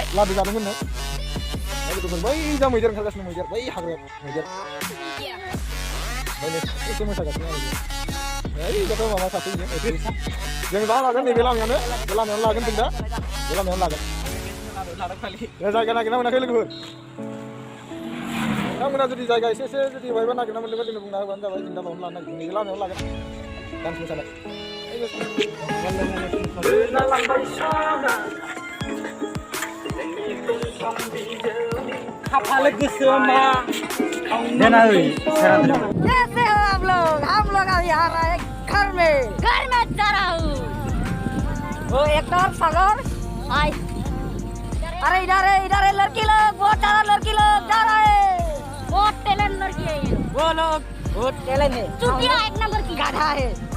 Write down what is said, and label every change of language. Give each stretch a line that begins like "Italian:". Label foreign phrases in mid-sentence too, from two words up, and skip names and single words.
Bodo: लादु जादोंमोन नो लोगोफोर बै जा मैदेर ओंखारगासिनो मैदेर बै हाग्रायाव मैदेर बै एसे मोसागासिनो आरो ओइ गथ' माबा सासे जों दा लागोन नैबे लामायावनो लागोन जों दा बे लामायावनो लागोन जायगा नागिरना मोनाखै लोगोफोर नोंथांमोना जुदि जायगा एसे जुदि बहायबा नागिरना मोनदोंबा जोंनो बुंना होबानो जाबाय जों दा बावनो लानो नागिरदों नैबे लामायावनो लागोन डान्स मोसानाय खाफाल गोसोमा
Hindi: कैसे हो आप लोग हम लोग अभी आ रहे हैं घर में जा रहा हूँ वो एक्टर सागर हाय अरे इधर है लड़की लोग बहुत सारा लड़की लोग जा रहा है बहुत टैलेंट लड़की है वो लोग बहुत टैलेंट है चुटिया एक नंबर की गाधा है